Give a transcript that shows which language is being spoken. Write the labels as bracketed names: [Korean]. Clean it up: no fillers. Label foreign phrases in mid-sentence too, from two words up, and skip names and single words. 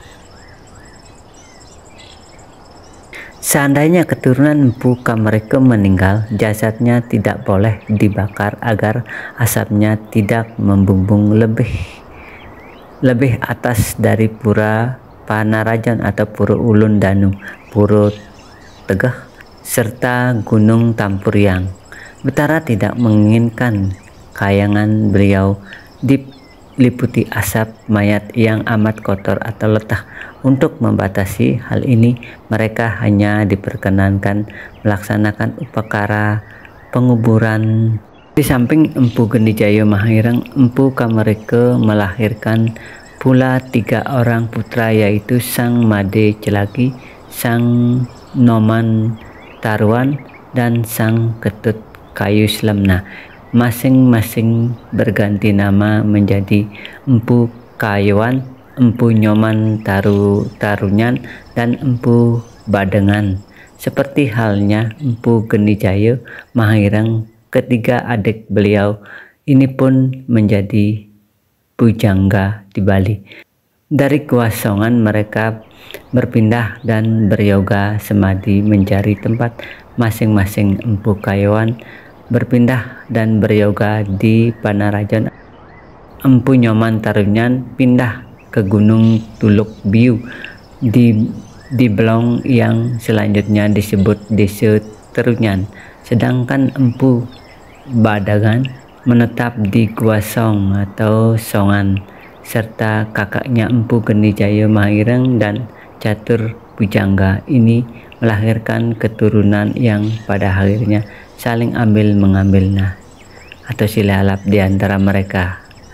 [Indonesian] Seandainya keturunan Empu Kamareka meninggal, jasadnya tidak boleh dibakar agar asapnya tidak membumbung lebih atas dari Pura Panarajan atau Pura Ulun Danu, Pura Tegah, serta Gunung Tampuriang. Betara tidak menginginkan kayangan beliau diliputi asap mayat yang amat kotor atau letah. Untuk membatasi hal ini, mereka hanya diperkenankan melaksanakan upacara penguburan. Di samping Empu Geni Jaya Mahireng, Empu Kamareka melahirkan pula 3 orang putra, yaitu Sang Made Celaki, Sang Noman Taruan, dan Sang Ketut Kayu Slemna. Masing-masing berganti nama menjadi Empu Kayuan, Empu Nyoman Tarunyan, dan Empu Badengan. Seperti halnya Empu Geni Jaya Mahireng, ketiga adik beliau ini pun menjadi pujangga di Bali. Dari Gua Songan mereka berpindah dan beryoga semadi mencari tempat. Masing-masing Empu Kayuan berpindah dan beryoga di Panarajan. Empu Nyoman Tarunyan pindah ke Gunung Tuluk Biu di Belong yang selanjutnya disebut Desa Terunyan. Sedangkan Empu Badangan menetap di Gua Song atau Songan, serta kakaknya Empu Geni Jaya Mahireng dan Catur Pujangga ini melahirkan keturunan yang pada akhirnya saling ambil mengambil atau silalap di antara mereka.